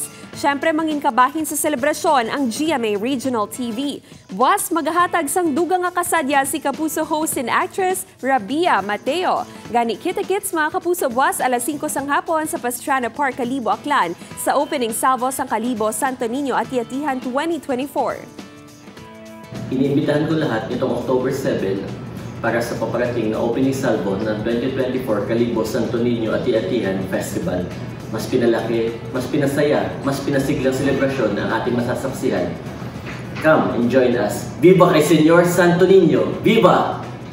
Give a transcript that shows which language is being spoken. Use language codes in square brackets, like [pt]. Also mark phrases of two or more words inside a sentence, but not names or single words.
[hil] Siyempre manginkabahin sa selebrasyon ang GMA Regional TV. Buwas magahatag sang dugang nga kasadya si Kapuso [en] host and actress [hil] Rabia Mateo. Gani kita-kits mga Kapuso buwas alas 5 sang hapon sa Pastrana Park, Kalibo, Aklan sa [en] opening salvo [hil] sang Kalibo Santo Niño at Atihan 2024. [tl] Iniimbitahan ko lahat nitong October 7 para sa paparating na [en] opening salvo [tl] ng 2024 Kalibo Santo Niño at Atihan Festival. Mas pinalaki, mas pinasaya, mas pinasiglang selebrasyon ng ating masasaksihan. [en] Come and join us. [hil] Viva kay Senyor Santo Niño! Viva!